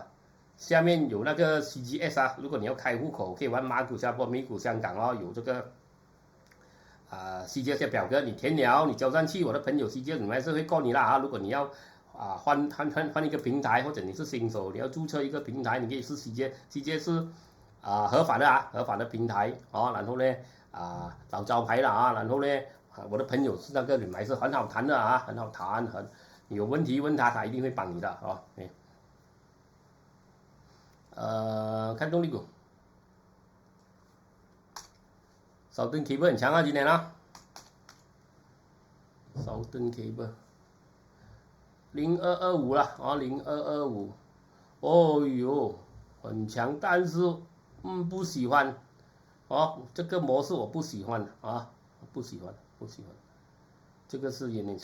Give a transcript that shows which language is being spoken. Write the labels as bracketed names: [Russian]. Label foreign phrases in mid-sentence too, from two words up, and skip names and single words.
[Chinese] 下面有那個 CGS 啊，如果你要開戶口，可以玩馬股、新加坡、美股、香港哦，有這個CGS 的表格，你填了，你交上去，我的朋友 CGS 你們還是會告你啦啊。如果你要換一個平台，或者你是新手，你要註冊一個平台，你可以試 CGS 是合法的合法的平台哦。然後呢老招牌了啊，然後呢我的朋友是那個人還是很好談的啊，很好談，你有問題問他，他一定會幫你的啊。看動力股，Southern Cable 很強啊，今年啊 ，Southern Cable 0225 了啊，0225，哦喲，很強，但是不喜歡，這個模式我不喜歡啊，不喜歡，這個是有點